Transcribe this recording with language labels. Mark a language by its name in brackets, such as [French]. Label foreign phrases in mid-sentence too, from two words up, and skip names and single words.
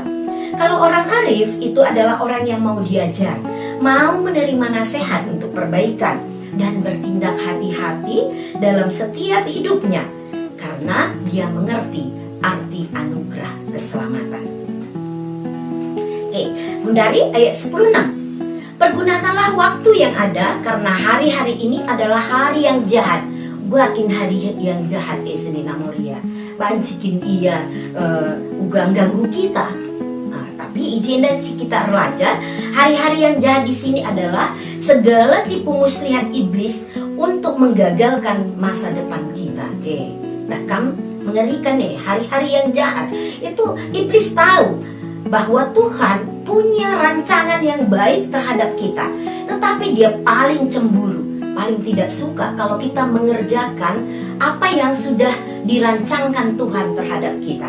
[Indonesian] Kalau orang arif itu adalah orang yang mau diajar, mau menerima nasihat untuk perbaikan, dan bertindak hati-hati dalam setiap hidupnya, karena dia mengerti arti anugerah keselamatan. Oke, Gundari ayat 10:6. Pergunakanlah waktu yang ada, karena hari-hari ini adalah hari yang jahat. [Batak Karo] Guakin [Indonesian] hari yang jahat [Batak Karo] Seni Namoria, bancikin ia ugang ganggu kita. [Indonesian] Nah, tapi agenda kita belajar hari-hari yang jahat di sini adalah segala tipu muslihat iblis untuk menggagalkan masa depan kita. Bahkan mengerikan nih, hari-hari yang jahat itu iblis tahu bahwa Tuhan punya rancangan yang baik terhadap kita, tetapi dia paling cemburu, paling tidak suka kalau kita mengerjakan apa yang sudah dirancangkan Tuhan terhadap kita.